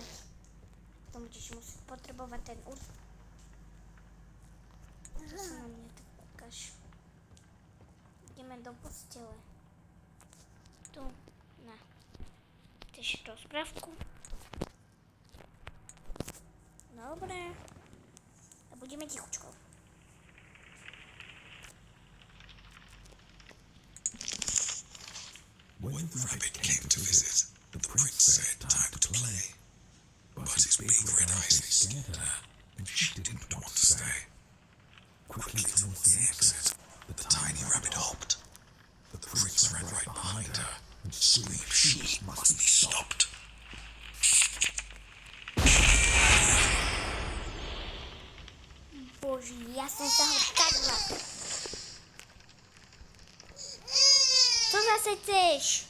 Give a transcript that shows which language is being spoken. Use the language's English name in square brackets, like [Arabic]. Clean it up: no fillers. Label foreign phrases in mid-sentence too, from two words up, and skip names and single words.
[Slovak] Potom budeš musieť potrebovať ten To sa na mňa tak kúkaš. Ideme do postele. Tu, na. Chceš rozprávku? Dobre. A budeme tichučko. [English] When the rabbit came to visit, the prince said time to play. But his big red eyes scared her, and she didn't want to stay. Quickly towards the exit, the tiny rabbit hopped. The prince ran right behind her and screamed she must be stopped. [Slovak] Bože, ja som sa ho takla. Co zase chceš?